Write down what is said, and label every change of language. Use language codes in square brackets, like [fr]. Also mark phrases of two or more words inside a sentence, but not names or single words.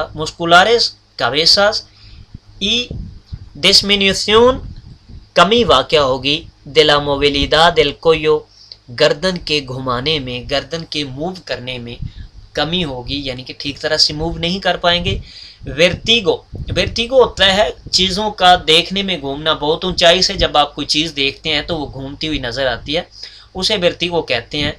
[es] musculares cabezas y disminución [ur] کمی واقع ہوگی [es] de la movilidad del cuello. [ur] گردن کے گھمانے میں، گردن کے موو کرنے میں کمی ہوگی، یعنی کہ ٹھیک طرح سے موو نہیں کر پائیں گے. ورٹیگو ہوتا ہے چیزوں کا دیکھنے میں گھومنا، بہت اونچائی سے جب آپ کوئی چیز دیکھتے ہیں تو وہ گھومتی ہوئی نظر آتی ہے، اسے ورٹیگو کہتے ہیں.